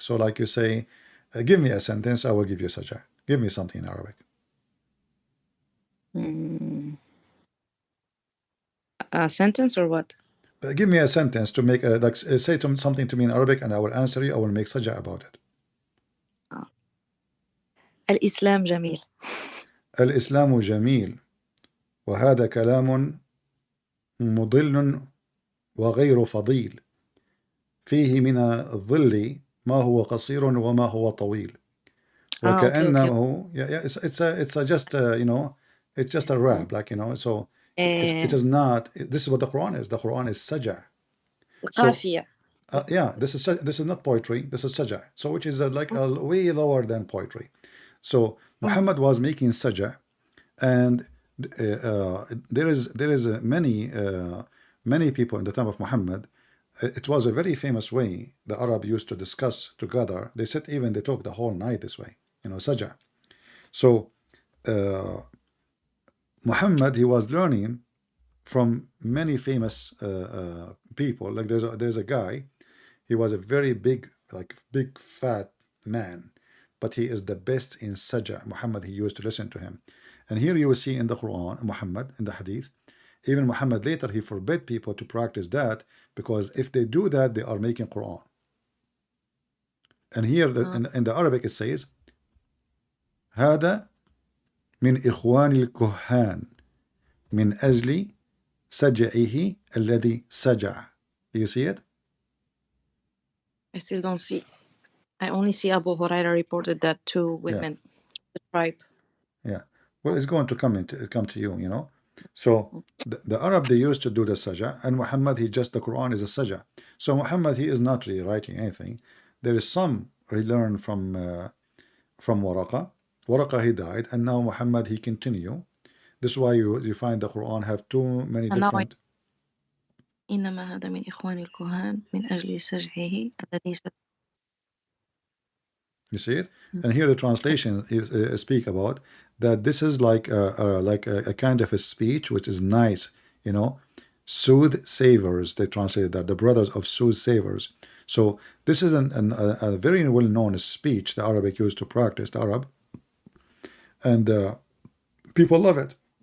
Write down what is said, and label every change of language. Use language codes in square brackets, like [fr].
[en] So like you say, give me a sentence, I will give you Saja. Give me something in Arabic. A sentence or what? Give me a sentence to make a, like say something to me in Arabic and I will answer you. I will make Saja about it. [ar] الإسلام جميل. الإسلام جميل وهذا كلام مضل وغير فضيل فيه من الظل ما هو قصير وما هو طويل وكأنه [en] it's a just you know, it's just a rap, like, you know, so it is not. This is what the Quran is. The Quran is Saja. So yeah, this is not poetry. This is Saja. So which is like way lower than poetry. So Muhammad was making Saja, and there is many many people in the time of Muhammad, it was a very famous way the Arab used to discuss together. They said even they talk the whole night this way, you know, saja. So Muhammad, he was learning from many famous people. Like there's a guy, he was a very big, like big fat man, but he is the best in saja. Muhammad, he used to listen to him. And here you will see in the Quran, Muhammad, in the Hadith, even Muhammad later, he forbid people to practice that, because if they do that, they are making Quran. And here in the Arabic it says, [ar] هذا من إخوان الكهان من أجل سجعه الذي سجع. [en] Do you see it? I still don't see. I only see Abu Huraira reported that two women, the tribe. Yeah. Well, it's going to come to you, you know. So the Arab, they used to do the saja, and Muhammad, he just, the Quran is a saja. So Muhammad, he is not really writing anything. There is some he learned from Waraqa. Waraqa, he died, and now Muhammad, he continue. This is why you find the Quran have too many different. [ar] إنما هذا من إخوان الكهان من أجل سجعه الذي [en] You see it? And here the translation is speak about that this is like a kind of a speech which is nice, you know, soothsayers. They translate that, the brothers of soothsayers. So this is a very well-known speech the Arabic used to practice, the Arab, and people love it.